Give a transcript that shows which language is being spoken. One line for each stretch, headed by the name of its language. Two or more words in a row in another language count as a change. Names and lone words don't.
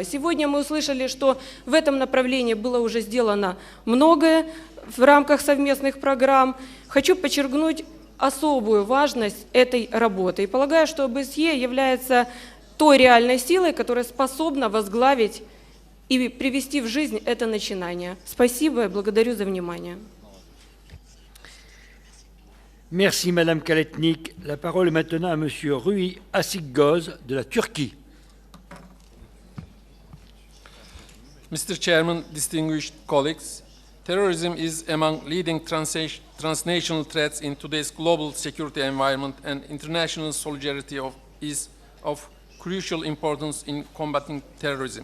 Russian: Сегодня мы услышали, что в этом направлении было уже сделано многое в рамках совместных программ. Хочу подчеркнуть особую важность этой работы. И полагаю, что ОБСЕ является той реальной силой, которая способна возглавить и привести в жизнь это начинание. Спасибо и благодарю за внимание.
French: Merci Madame Kaletnik. La parole est maintenant à Monsieur Rui Asikgoz de la Turquie.
English: Mr. Chairman, distinguished colleagues, terrorism is among leading transnational threats in today's global security environment, and international solidarity is of crucial importance in combating terrorism.